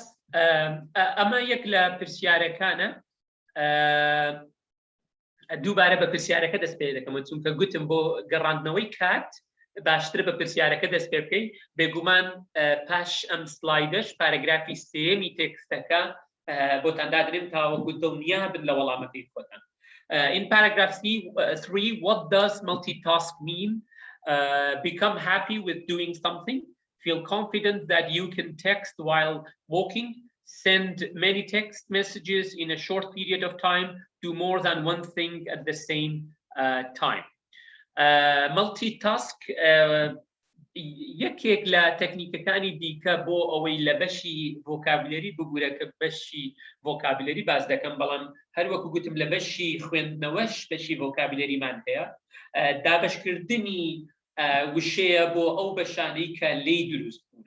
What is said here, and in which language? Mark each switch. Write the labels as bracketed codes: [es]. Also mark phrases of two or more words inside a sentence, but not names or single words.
[ckb] ئەمە یەک لە پرسیارەکانە. دووبارە بە پرسیارەکە دەست پێ دەکەم چونکە گوتم بۆ گەڕاندنەوەی کات باشتر بە پرسیارەکە دەست پێ بکەین. بێگومان پاش ئەم سلایدەش پارەگرافی سێمی تێکستەکە بۆتان دادرێن تاوەکو دڵنیا بن لە وەڵامەکەی خۆتان. [en] In paragraph 3, what does multitask mean? Become happy with doing something. Feel confident that you can text while walking. Send many text messages in a short period of time. Do more than one thing at the same time. [ckb] Multitask یەکێک لە تەکنیکەکانی دیکە بۆ ئەوەی لە بەشی ڤۆکابولەری بگورە کە بەشی ڤۆکابولەری باز دەکەم، بەڵام هەروەکو گوتم لە بەشی خوێندنەوەش بەشی ڤۆکابولەریمان هەیە. دابەشکردنی وشەیە بۆ ئەو بەشانەی کە لێی دروست بوونە.